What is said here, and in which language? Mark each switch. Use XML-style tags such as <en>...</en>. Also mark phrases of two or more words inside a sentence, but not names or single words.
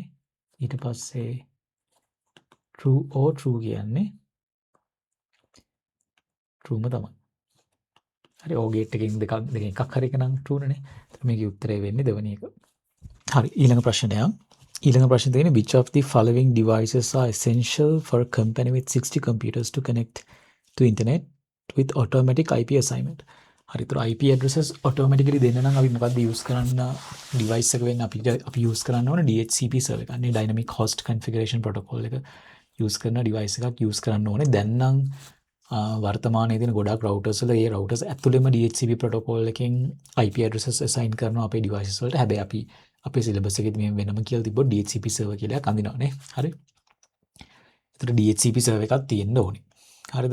<si>ඊට පස්සේ true කියන්නේ trueම තමයි. හරි. gate එකෙන් දෙකෙන් එකක් හරි එක නම් true නේ. ඒතර මේකේ උත්තරේ වෙන්නේ දෙවෙනි එක. හරි. ඊළඟ ප්‍රශ්නය. ඊළඟ ප්‍රශ්නේ තියෙන්නේ</si> <en>which of the following devices are essential for a company with 60 computers to connect to internet with automatic IP assignment.</en> <si>හරි. ඒතර</si> <en>IP addresses automatically</en> <si>දෙන්න නම් අපි මොකද්ද use කරන්න device එක වෙන්න අපි use කරන්න ඕනේ</si> <en>DHCP server</en> <si>එක. අනේ</si> <en>dynamic host configuration protocol</en> <si>එක use කරන device එකක් use කරන්න ඕනේ. දැන් නම් වර්තමානයේ තියෙන ගොඩාක් routers වල ඒ routers ඇතුළෙම</si> <en>DHCP protocol</en> <si>එකෙන්</si> <en>IP addresses assign</en> <si>කරනවා අපේ devices වලට. හැබැයි අපි අපේ සිලබස් එකේදී මේ වෙනම කියලා තිබ්බොත්</si> <en>DHCP server</en> <si>කියලා එකක් අඳිනවානේ. හරි. ඒතර</si> <en>DHCP server</en> <si>එකක් තියෙන්න ඕනේ. හරිද?</si>